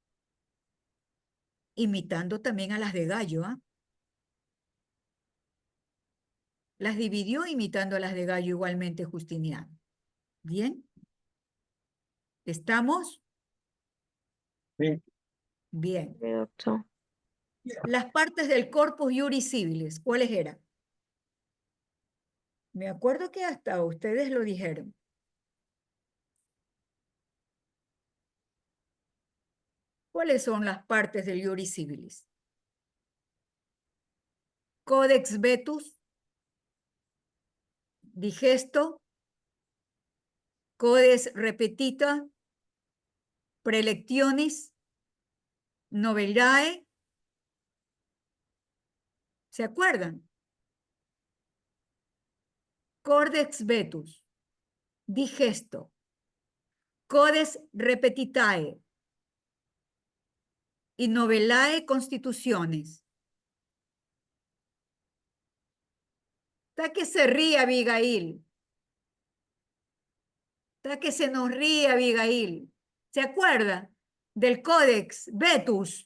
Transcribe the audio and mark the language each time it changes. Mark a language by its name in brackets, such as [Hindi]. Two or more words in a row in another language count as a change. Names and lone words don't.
[Spanish] Imitando también a las de Gallo, ¿ah? Las dividió imitando a las de Gallo igualmente Justiniano. ¿Bien? ¿Estamos? Sí. Bien. Sí, doctor. Las partes del corpus iuris civilis, ¿cuáles eran? Me acuerdo que hasta ustedes lo dijeron. ¿Cuáles son las partes del iuris civilis? Codex vetus, digesto, codex repetita, prelectionis, novellae. ¿Se acuerdan? Codex vetus, digesto, codex repetitae y novellae constituciones. Está que se ríe Abigail. Está que se nos ríe Abigail. ¿Se acuerda del Codex Vetus?